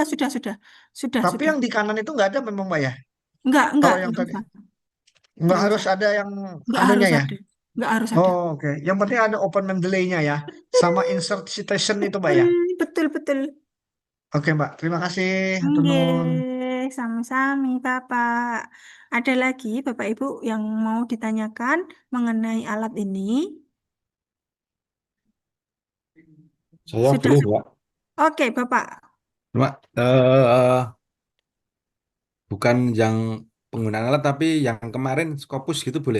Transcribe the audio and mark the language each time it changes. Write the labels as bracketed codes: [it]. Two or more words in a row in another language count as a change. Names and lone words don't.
[id] tapi sudah. yang di kanan itu nggak ada memang Mbak ya. Enggak Kalau yang tadi usah, nggak enggak harus usah. ada yang Enggak anunya harus ya. ada. Enggak harus ada. Oh, oke. Yang penting ada Open Mendeley-nya ya, sama insert citation itu Mbak ya. Betul. Oke Mbak, terima kasih. [su] Hatur nuhun. [jv] Nggih, sami-sami Bapak. [id] Ada lagi Bapak Ibu yang mau ditanyakan mengenai alat ini? Saya Sudah. boleh, Mbak. Oke, Bapak. Mbak, bukan yang penggunaan alat, tapi yang kemarin Scopus gitu boleh.